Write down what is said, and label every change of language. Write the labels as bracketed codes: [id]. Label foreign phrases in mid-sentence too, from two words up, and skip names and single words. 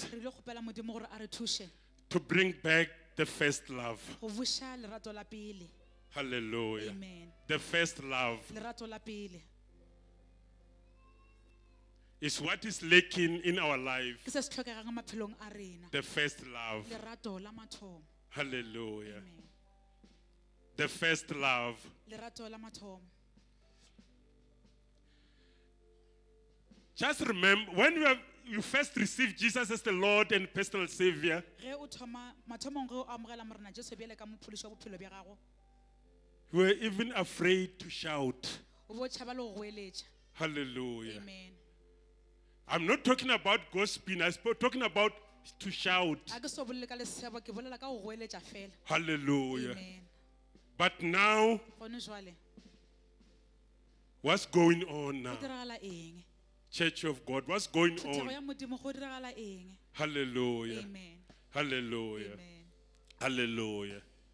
[nso] Re ilo kgopela Modimo gore a re thuše [en] to bring back the first love. [nso] go buša lerato la pele. Hallelujah. Amen. [en] The first love [nso] Lerato la pele [en] is what is lacking in our life. [nso] ke se se tlhokegang maphelong a rena. [en] The first love. [nso] Lerato la mathomo. Hallelujah. Amen. [en] The first love. [nso] Lerato la mathomo. [en] Just remember, when you first received Jesus as the Lord and personal Savior, [nso] Ge o thoma mathomong ge o amogela morena Jesu bjale ka mophološi wa bophelo bja gago, [en] you were even afraid to shout. [nso] o bo tšhaba le go goeletša. Hallelujah. Amen. [en] I'm not talking about gossiping, I'm talking about to shout. [nso] A ke so bolele ka lesego, ke bolela ka go goeletša fela. Hallelujah. Amen. [en] But now, [nso] Gone jwale, [en] what's going on [nso] go [en] now? [nso] diragala eng? [en] Church of God, what's going [nso] Phetogo ya [en] on? [nso] Modimo go diragala eng? Hallelujah. Amen. Hallelujah. Amen. Hallelujah.